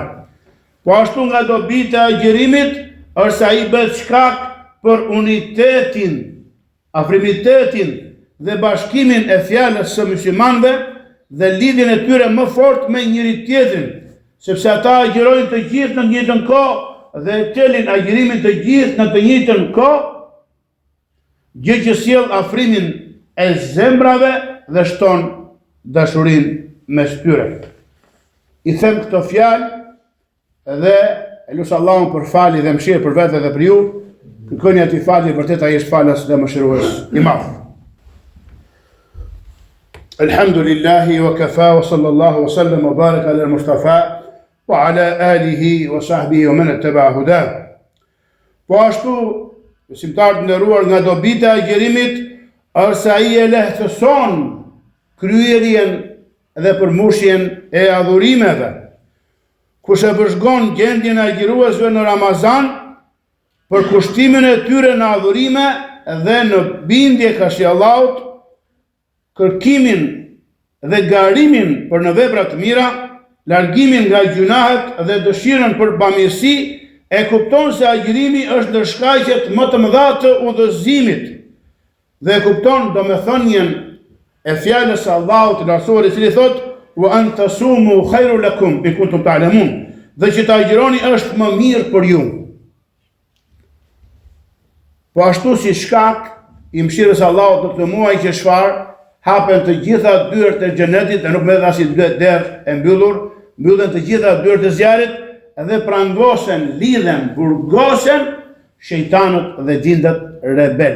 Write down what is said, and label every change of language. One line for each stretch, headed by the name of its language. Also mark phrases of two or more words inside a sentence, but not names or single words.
Albanian: Po ashtu nga dobita e agjërimit është se ai bëhet shkak për unitetin, afrimitetin dhe bashkimin e fjalës së muslimanëve dhe lidhjen e tyre më fort me njëri tjetrin, sepse ata agjërojnë të gjithë në të njëjtën kohë dhe çelin agjërimin të gjithë në të njëjtën kohë, gjë që sjell afrimin e zemrave dhe shton dashurinë mes tyre. I them këto fjalë dhe e lut Allahun për falje dhe mëshirë për vete dhe për ju. Kërkoni atij falje, vërtet ai është falës dhe mëshirues i madh.
Arabic: الحمد لله وكفى وصلى الله وسلم وبارك على المصطفى وعلى آله وصحبه ومن اتبع هداه.
Albanian: Po ashtu, besimtarët nderuar, nga dobita e agjërimit është se ai e lehtëson kryerjen dhe përmbushjen e adhurimeve. Kush e vëzhgon gjendjen e agjëruesve në Ramazan për kushtimin e tyre në adhurime dhe në bindje kështu Allahut, kërkimin dhe garimin për në vepra të mira, largimin nga gjunahet dhe dëshirën për bamirësi, e kupton se agjërimi është ndër shkaqet më të mëdha të udhëzimit dhe e kupton domethënien e fjalës së Allahut të lartësuar, i cili thotë:
Arabic: "وأن تصوموا خير لكم إن كنتم تعلمون",
Albanian: dhe që të agjëroni është më mirë për ju. Po ashtu si shkak i mëshirës Allahut në këtë muaj që çfarë hapen të gjitha dyert e xhenetit dhe nuk më dha si derë e mbyllur, mbyllen të gjitha dyert e zjarrit dhe prangosen, lidhen, burgosen shejtanët dhe gjindet rebel.